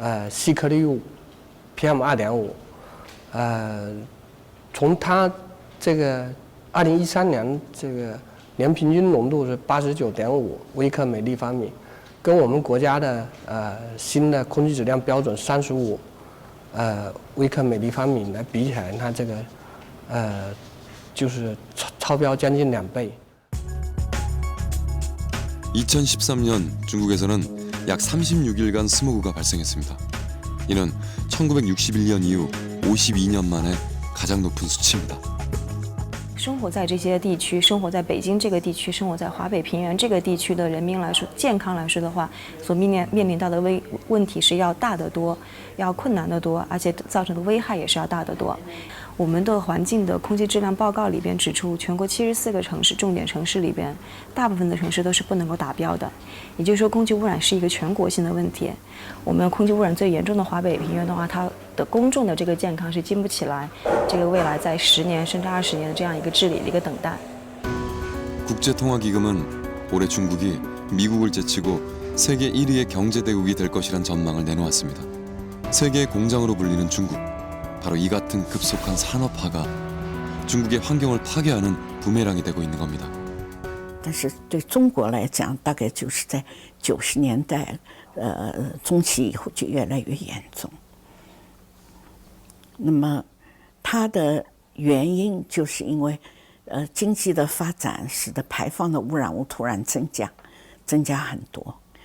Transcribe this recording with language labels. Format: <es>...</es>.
<zh>细颗粒物 PM2.5，从它这个2013年这个年平均浓度是89.5微克每立方米，跟我们国家的新的空气质量标准35微克每立方米来比起来，它这个就是超标将近2倍。</zh> <ko>2013년 중국에서는 약 36일간 스모그가 발생했습니다. 이는 1961년 이후 52년 만에 가장 높은 수치입니다.</ko> <zh>生活在这些地区，生活在北京这个地区，生活在华北平原这个地区的人民来说，健康来说的话，所面临到的问题是要大得多，要困难得多，而且造成的危害也是要大得多。我们的环境的空气质量报告里边指出，全国74个城市重点城市里边，大部分的城市都是不能够达标的。也就是说，空气污染是一个全国性的问题。我们空气污染最严重的华北平原的话，它的公众的这个健康是经不起来这个未来在10年甚至20年的这样一个治理的一个等待。</zh> <ko>국제통화기금은 올해 중국이 미국을 제치고 세계 1위의 경제대국이 될 것이란 전망을 내놓았습니다. 세계의 공장으로 불리는 중국. 바로 이 같은 급속한 산업화가 중국의 환경을 파괴하는 부메랑이 되고 있는 겁니다.</ko> <zh>但是对中国来讲，大概就是在90年代中期以后就越来越严重。那么它的原因就是因为经济的发展使得排放的污染物突然增加很多。</zh>